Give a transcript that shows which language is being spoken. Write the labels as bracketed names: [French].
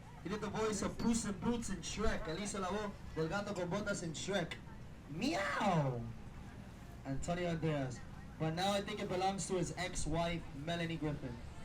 [English] He did the voice of Puss in Boots in Shrek. [Spanish] Él hizo la voz del gato con botas en Shrek. [English] Meow! Antonio Banderas. But now I think it belongs to his ex-wife, Melanie Griffin.